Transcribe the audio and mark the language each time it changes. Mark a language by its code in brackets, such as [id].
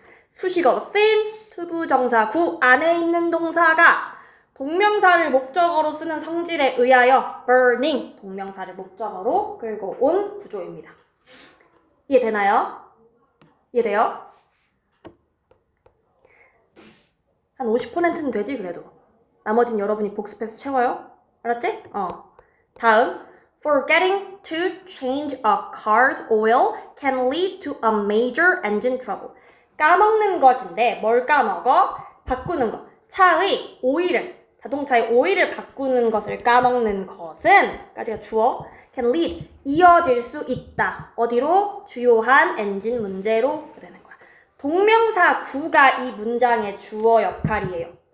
[ko] 수식어로 쓰인 투부정사 구 안에 있는 동사가 동명사를 목적어로 쓰는 성질에 의하여 burning, 동명사를 목적어로 끌고 온 구조입니다. 이해되나요? 이해돼요? 한 50%는 되지 그래도. 나머진 여러분이 복습해서 채워요. 알았지? 다음. [en] Forgetting to change a car's oil can lead to a major engine trouble. [ko] 까먹는 것인데 뭘 까먹어? 바꾸는 것. 차의 오일을, 자동차의 오일을 바꾸는 것을 까먹는 것은 까지가 주어. [en] can lead, [ko] 이어질 수 있다. 어디로? 주요한 엔진 문제로 되는 거야. 동명사 구가 이 문장의 주어 역할이에요.